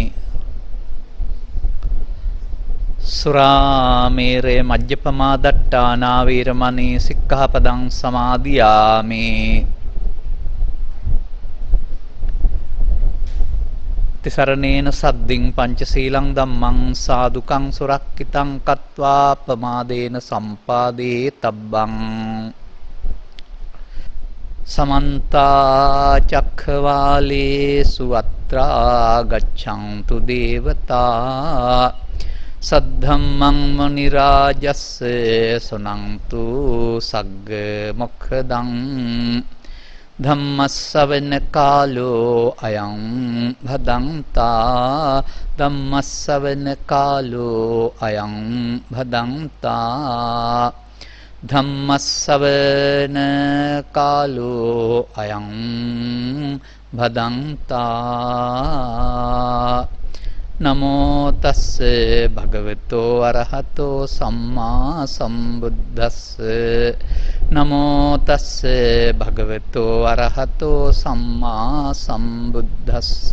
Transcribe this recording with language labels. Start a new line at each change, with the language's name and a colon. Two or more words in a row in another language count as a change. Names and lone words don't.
Pali: සුරාමේරේ මජ්ජපමා දට්ඨානා වීරමණී සික්ඛාපදං සමාදියාමි තිසරණේන සද්දින් පංචශීලං ධම්මං සාදුකං සුරක්ඛිතං කତ୍වා පමාදේන සම්පාදේ තබ්බං සමන්තා චක්ඛවාලේසු අත්‍රා ගච්ඡන්තු දේවතා සද්ධම්මං මුනි රාජස්ස සුනන්තු සග්ග මොක්ඛදං ධම්මස්සවන කාලෝ අයං භදංතා ධම්මස්සවන කාලෝ අයං භදංතා ධම්මස්සවන කාලෝ අයං භදංතා නමෝ තස්ස භගවතෝ අරහතෝ සම්මා සම්බුද්දස්ස නමෝ තස්ස භගවතෝ අරහතෝ සම්මා සම්බුද්දස්ස